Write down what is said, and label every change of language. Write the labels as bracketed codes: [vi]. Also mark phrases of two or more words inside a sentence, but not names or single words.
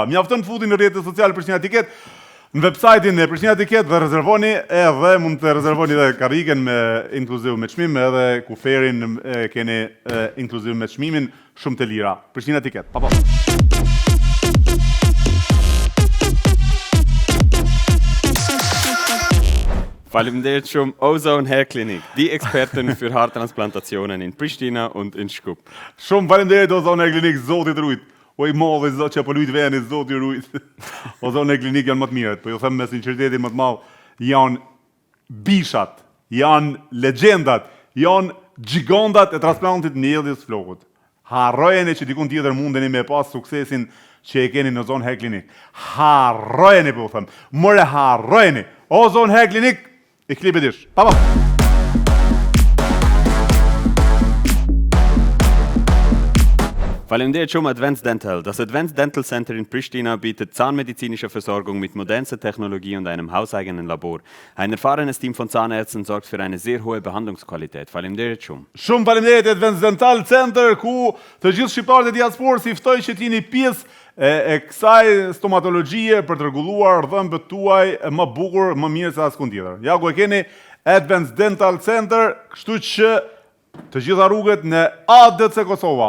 [sq] Mjaftën të futi në rrjetet sociale Pristina Ticket, në website-in e Pristina Ticket dhe rezervoni edhe mund të rezervoni edhe kariken me inkluziv me çmim edhe kuferin keni inkluziv me çmimin shumë të lira. Pristina Ticket. Pa. Faleminderit shumë Ozone Hair Clinic, [de] die Experten für Haartransplantationen in Pristina und in Skop. [sq] Shumë faleminderit Ozone Hair Clinic, Zoti të rujt. Oj modhe zot që po lujt veni, Zoti rujt. Ozone Hair Clinic janë më të mirët, po ju them me sinqeritetin më të madh, janë bishat, janë legjendat, janë gjigandat e transplantit njëlljes flokut. Harrojeni që dikun tjetër mundeni me pas suksesin që e keni në Ozone Hair Clinic. Harrojeni, po ju them. More harrojeni. Ozone Hair Clinic, i klipet ish. Pa. Faleminderit shumë Advanced Dental. [de] Das Advanced Dental Center in Pristina bietet zahnmedizinische Versorgung mit modernster Technologie und einem hauseigenen Labor. Ein erfahrenes Team von Zahnärzten sorgt für eine sehr hohe Behandlungsqualität. [sq] Faleminderit shumë. Shumë faleminderit Advanced Dental Center, ku të gjithë shqiptarët e diasporës i ftoj që t'jeni pjesë e kësaj stomatologjie për të rregulluar dhëmbët tuaj më bukur, më mirë se askund tjetër. Ja ku e keni Advanced Dental Center, kështu që të gjitha rrugët në ADC Kosova.